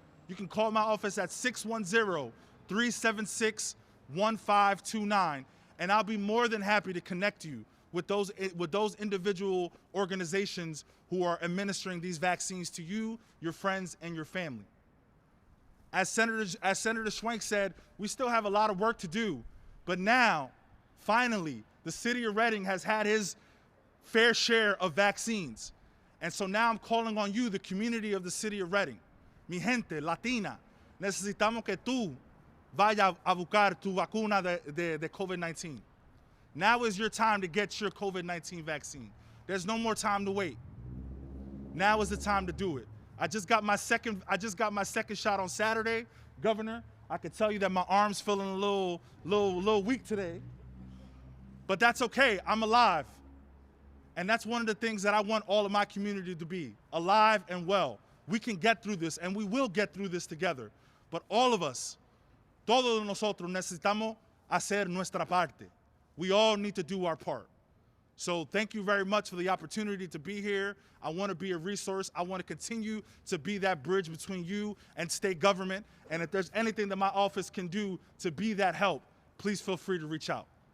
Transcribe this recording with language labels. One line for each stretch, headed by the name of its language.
English: You can call my office at 610-376-1529, and I'll be more than happy to connect you with those individual organizations who are administering these vaccines to you, your friends, and your family. As Senator Schwenk said, we still have a lot of work to do, but now, finally, the city of Reading has had his fair share of vaccines. And so now I'm calling on you, the community of the city of Reading.
Spanish: Mi gente latina, necesitamos que tú vayas a buscar tu vacuna de COVID-19.
English: Now is your time to get your COVID-19 vaccine. There's no more time to wait. Now is the time to do it. I just got my second shot on Saturday, Governor. I can tell you that my arm's feeling a little weak today, but that's okay. I'm alive, and that's one of the things that I want all of my community to be: alive and well. We can get through this, and we will get through this together. But all of us,
Spanish: todos nosotros necesitamos hacer nuestra parte.
English: We all need to do our part. So thank you very much for the opportunity to be here. I want to be a resource. I want to continue to be that bridge between you and state government. And if there's anything that my office can do to be that help, please feel free to reach out.